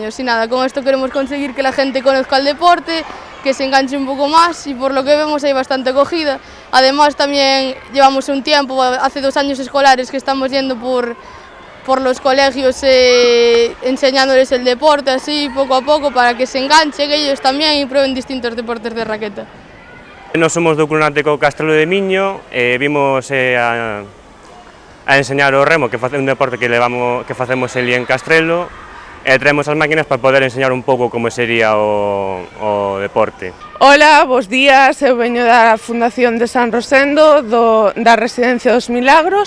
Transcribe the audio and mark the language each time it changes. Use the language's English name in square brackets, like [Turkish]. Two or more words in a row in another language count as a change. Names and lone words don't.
[Spanish] Y nada, con esto queremos conseguir que la gente conozca el deporte, que se enganche un poco más, y por lo que vemos hay bastante acogida. Además también llevamos un tiempo, hace 2 años escolares, que estamos yendo por los colegios enseñándoles el deporte así poco a poco para que se enganchen ellos también y prueben distintos deportes de raqueta. [Galician] Nós somos do Club Náutico Castrelo de Miño, vimos a enseñar o remo, que é un deporte que facemos ali en Castrelo, e traemos as máquinas para poder enseñar un pouco como sería o deporte. Ola, bos días, eu veño da Fundación de San Rosendo, da Residencia dos Milagros.